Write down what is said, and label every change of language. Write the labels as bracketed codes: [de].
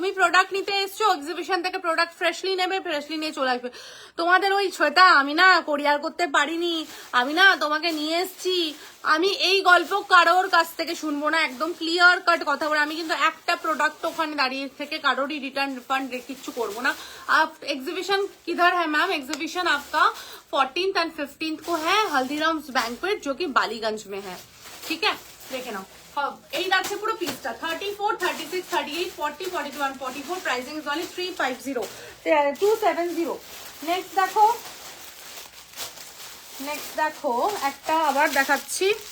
[bn] তুমি প্রোডাক্ট নিতে এসছো, এক্সিবিশন থেকে প্রোডাক্ট ফ্রেশলি নেবে, ফ্রেশলি নিয়ে চলে আসবে। তোমাদের ওই শ্বেতা আমি না কোরিয়ার করতে পারিনি, আমি না তোমাকে নিয়ে এসছি, আমি এই গল্প কারোর কাছ থেকে শুনবো না। একদম ক্লিয়ার কাট কথা বলে, আমি কিন্তু একটা প্রোডাক্ট ওখানে দাঁড়িয়ে থেকে কারোরই রিটার্ন রিফান্ড किच्छु করবো না। [hi] आप एग्जीबिशन किधर है मैम? एग्जीबिशन आपका 14th and 15th को है हल्दीराम्स बैंक्वेट, जो कि बालीगंज में है, ठीक है। देखे नाओ [bn] এই যাচ্ছে পুরো পিসটা। 34, 36, 38, 40, 42 and 44। Pricing is only 350, 270। Next দেখো, নেক্সট দেখো একটা আবার দেখাচ্ছি।